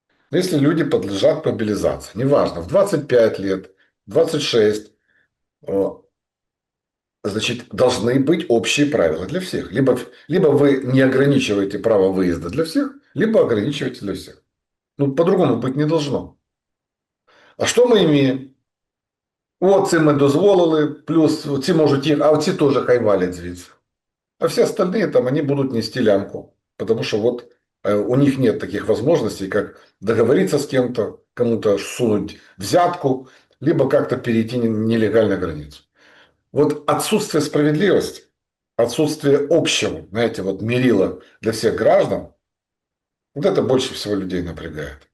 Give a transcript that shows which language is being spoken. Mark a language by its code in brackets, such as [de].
[ru] Но если люди подлежат мобилизации, неважно, в 25 лет, 26, значит, должны быть общие правила для всех. Либо вы не ограничиваете право выезда для всех, либо ограничиваете для всех. Ну, по-другому быть не должно. [uk] А що ми маємо? От це ми дозволили, плюс ці можуть їх, а ці теж хай валять звідси. [ru] А все остальные там, они будут нести лямку. Потому что вот у них нет таких возможностей, как договориться с кем-то, кому-то сунуть взятку, либо как-то перейти нелегально границу. Вот отсутствие справедливости, отсутствие общего, знаете, вот мерила для всех граждан, вот это больше всего людей напрягает.